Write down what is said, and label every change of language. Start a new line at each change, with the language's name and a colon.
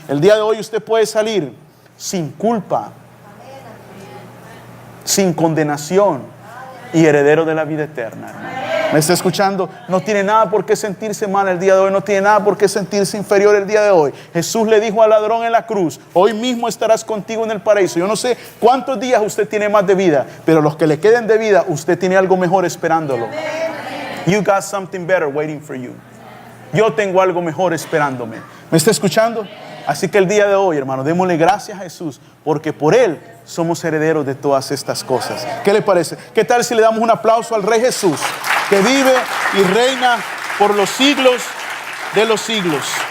Spanish: El día de hoy usted puede salir sin culpa, sin condenación y heredero de la vida eterna, hermano. ¿Me está escuchando? No tiene nada por qué sentirse mal el día de hoy. No tiene nada por qué sentirse inferior el día de hoy. Jesús le dijo al ladrón en la cruz: hoy mismo estarás contigo en el paraíso. Yo no sé cuántos días usted tiene más de vida, pero los que le queden de vida, usted tiene algo mejor esperándolo.
English: You got something better waiting for you.
Spanish: Yo tengo algo mejor esperándome. ¿Me está escuchando? Así que el día de hoy, hermano, démosle gracias a Jesús, porque por Él somos herederos de todas estas cosas. ¿Qué le parece? ¿Qué tal si le damos un aplauso al Rey Jesús, que vive y reina por los siglos de los siglos?